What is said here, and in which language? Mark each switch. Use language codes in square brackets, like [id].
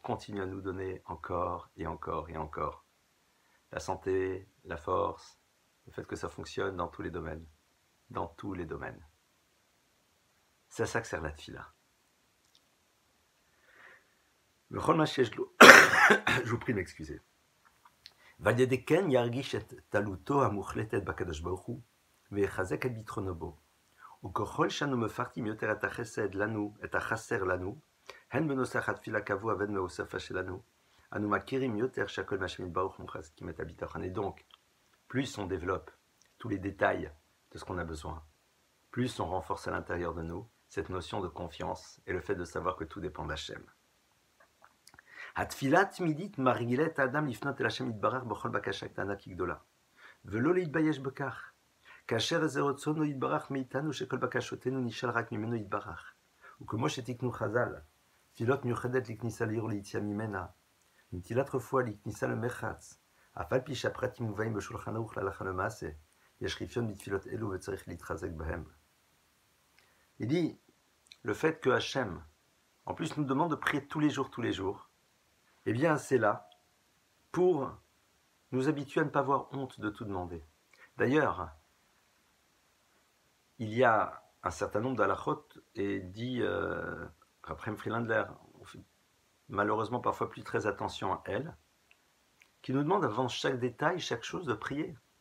[fr] Continue à nous donner encore et encore et encore. La santé, la force, le fait que ça fonctionne dans tous les domaines. Dans tous les domaines. C'est à ça que sert la tfila. Je vous prie de m'excuser. [he] ועל ידי כן ירגיש את תלותו המוחלטת בקדוש ברוך הוא, ויחזק את ביטחונו בו. וככל שאנו מפרטים יותר את החסד לנו, את החסר לנו, הן בנוסח התפילה קבוע והן מהוספה שלנו, אנו מכירים יותר שהכל מהשם יתברך ומחזקים את הביטחון. [fr] Et donc, plus on développe tous les détails de ce qu'on a besoin, plus on renforce à l'intérieur de nous cette notion de confiance et le fait de savoir que tout dépend d'Hachem. [he] התפילה התמידית מרגילה את האדם לפנות אל השם יתברך בכל בקשה קטנה כגדולה, ולא להתבייש בכך. כאשר זה רצונו יתברך מאיתנו שכל בקשותינו נשאל רק ממנו יתברך. וכמו שתיקנו חז"ל, תפילות מיוחדת לכניסה לעיר וליציאה ממנה, נטילת רפואה לכניסה למחץ, אף על פי שהפרטים מובאים בשולחן ערוך להלכה למעשה, יש רפיון בתפילות אלו וצריך להתחזק בהם. [fr] Il dit, le fait que Hachem, en plus nous demande de prier tous les jours, eh bien c'est là pour nous habituer à ne pas avoir honte de tout demander. D'ailleurs, il y a un certain nombre d'halachot, et dit Raphaël Friedlander, on fait malheureusement parfois plus très attention à elle, qui nous demande avant chaque détail, chaque chose, de prier.